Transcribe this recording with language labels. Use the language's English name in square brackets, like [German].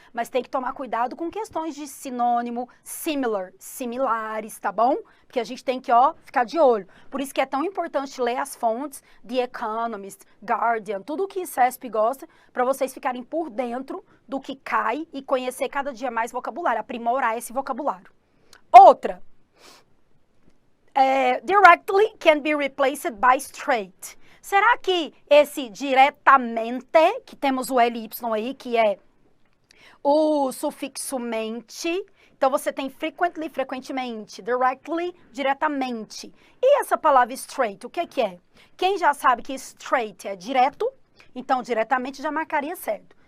[Portuguese] Mas tem que tomar cuidado com questões de sinônimo, similar, similares, tá bom? Porque a gente tem que, ficar de olho. Por isso que é tão importante ler as fontes, The Economist, Guardian, tudo o que CESP gosta, para vocês ficarem por dentro do que cai e conhecer cada dia mais vocabulário, aprimorar esse vocabulário. Outra. [English] Directly can be replaced by straight. [Portuguese] Será que esse diretamente, que temos o LY aí, que é o sufixo mente, então você tem frequently, frequentemente, directly, diretamente. E essa palavra straight, o que é? Quem já sabe que straight é direto, então diretamente já marcaria certo.